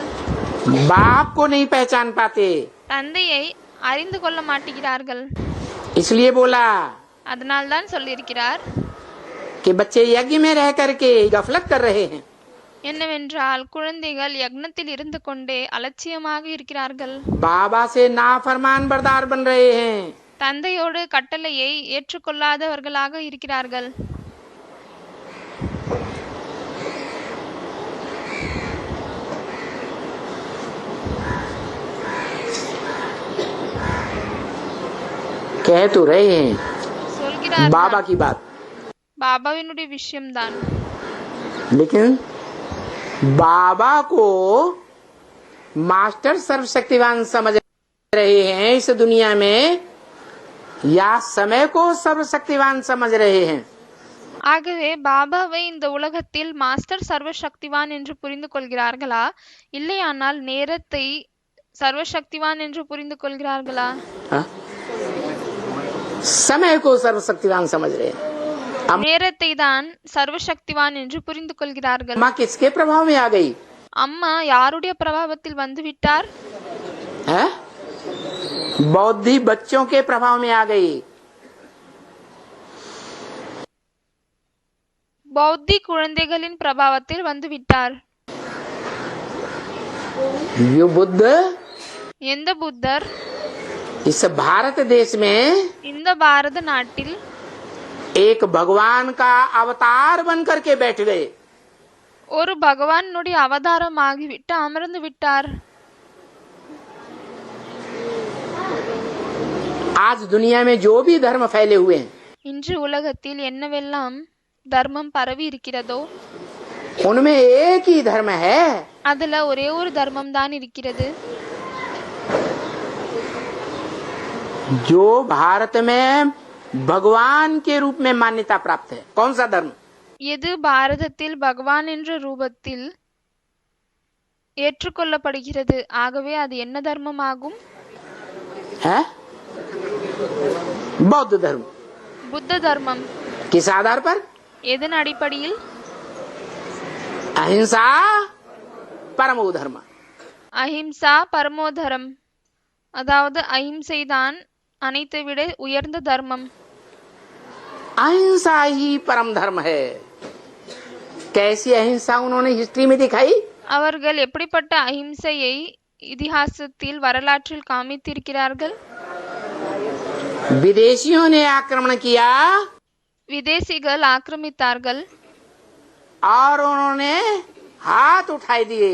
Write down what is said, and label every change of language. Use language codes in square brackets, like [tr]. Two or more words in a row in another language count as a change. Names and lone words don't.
[hi] बाप को नहीं पहचान पाते, [ta] தந்தையை அறிந்து கொள்ள மாட்டேங்கிறார்கள். [hi] इसलिए बोला [ta] அதனால்தான் சொல்லியிருக்கிறார், [hi] कि बच्चे यज्ञ में रह करके गफलत कर रहे हैं। [ta] என்னவென்றால் குழந்தைகள் யக்னத்தில் இருந்து கொண்டே அலட்சியமாக இருக்கிறார்கள். [hi] बाबा से नाफरमान बरदार बन रहे हैं। [ta] தந்தையோடு கட்டளையை ஏற்றுக்கொள்ளாதவர்களாக இருக்கிறார்கள். [hi] कह तो रहे हैं [ta] சொல்கிறார் [hi] बाबा की बात, [ta] பாபாவினுடைய விஷயம்தான். [hi] लेकिन बाबा को मास्टर सर्वशक्तिवान समझ रहे हैं इस दुनिया में, या समय को सर्वशक्तिवान समझ रहे हैं? [ta] ஆகவே பாபாவை இந்த உலகத்தில் மாஸ்டர் சர்வசக்திவான் என்று புரிந்து கொள்கிறார்களா, இல்லையானால் நேரத்தை சர்வசக்திவான் என்று புரிந்து கொள்கிறார்களா? [hi] हाँ? समय को सर्वशक्तिवान समझ रहे हैं। [ta] நேரத்தை தான் சர்வசக்திவான் என்று புரிந்து கொள்கிறார்கள். [hi] माँ किसके प्रभाव में आ गई? [ta] அம்மா யாருடைய பிரபாவத்தில் வந்து விட்டார்? [hi] है? बौद्धि बच्चों के प्रभाव में आ गई। [ta] பௌத்தி குழந்தைகளின் பிரபாவத்தில் வந்து விட்டார். [hi] ये बुद्ध [ta] எந்த புத்தர் [hi] इस भारत देश में [ta] இந்த பாரத நாட்டில் [hi] एक भगवान का अवतार बन करके बैठ गए। [ta] ஒரு பகவானுடைய அவதாரமாகிவிட்டு அமர்ந்து விட்டார். [hi] आज दुनिया में जो भी धर्म फैले हुए हैं, [ta] இன்று உலகத்தில் என்னவெல்லாம் தர்மம் பரவி இருக்கிறதோ [hi] उनमें एक ही धर्म है। [ta] அதுல ஒரே ஒரு தர்மம் தான் இருக்கிறது. [hi] जो भारत में भगवान के रूप में मान्यता प्राप्त है। कौन सा धर्म? [ta] எது பாரதத்தில் பகவான் என்ற ரூபத்தில் ஏற்றுக்கொள்ளப்படுகிறது, ஆகவே அது என்ன தர்மமாகும்? [hi] है बौद्ध धर्म। [ta] புத்த தர்மம். [hi] किस आधार पर? [ta] எதன் அடிப்படையில்? [sa] अहिंसा परमो धर्म। अहिंसा परमोधर्म, [ta] அதாவது அஹிம்சை தான் அனைத்தை விட உயர்ந்த தர்மம். [hi] अहिंसा ही परम धर्म है। कैसी अहिंसा उन्होंने हिस्ट्री में दिखाई? [ta] அவர்கள் எப்படிப்பட்ட அஹிம்சையை இதிகாசத்தில் வரலாற்றில் காமித்திருக்கிறார்கள்? [hi] विदेशियों ने आक्रमण किया [ta] விதேசிகள் ஆக்கிரமித்தார்கள், [hi] और उन्होंने हाथ उठाए दिए।